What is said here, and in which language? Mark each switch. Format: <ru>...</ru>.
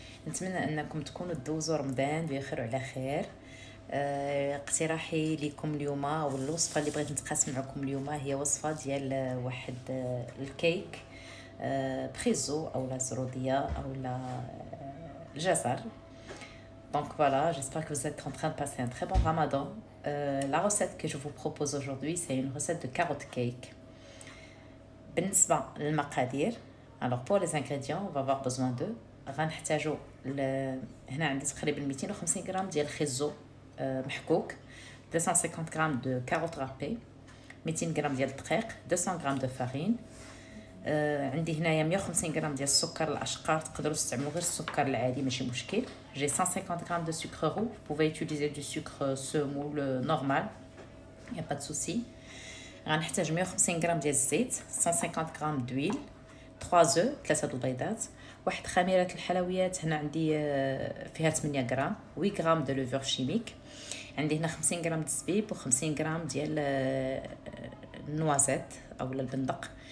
<ar>نتمنى انكم تكونوا تدوزوا رمضان بخير وعلى خير. اقتراحي لكم اليوم او الوصفه اللي بغيت نتقاسم معكم اليوم هي وصفه ديال واحد الكيك بريزو او لا زروديه او لا الجزر.</ar> <fr>Donc voilà, j'espère que vous êtes en train de passer un très bon ramadan. La recette que je vous propose aujourd'hui, c'est une recette de carotte cake.</fr> <ar>بالنسبة للمقادير،</ar> <fr>alors pour les ingrédients on va avoir besoin de</fr> <ar>غنحتاجو هنا عندي تقريبا 250 غرام ديال الخيزو محكوك، 250 غرام</ar> <fr>دو كاروت رابي،</fr> <ar>200 غرام ديال الدقيق، 200 غرام</ar> <fr>دو فارين.</fr> <ar>عندي هنايا 150 غرام ديال السكر الاشقر، تقدروا تستعملوا غير السكر العادي ماشي مشكل.</ar> <fr>J'ai 150 grammes de sucre roux, vous pouvez utiliser du sucre semoule normal, il n'y a pas de souci.</fr> <ar>غنحتاج 150 غرام ديال الزيت، 150 غرام</ar> <fr>دويل، 3 œufs،</fr> <ar>3 البيضات، واحد خميرة الحلويات هنا عندي فيها 8 غرام، 8 غرام</ar> <fr>دو لوفور شيميك،</fr> <ar>عندي هنا 50 غرام د الزبيب و 50 غرام ديال النوازيت او البندق.</ar>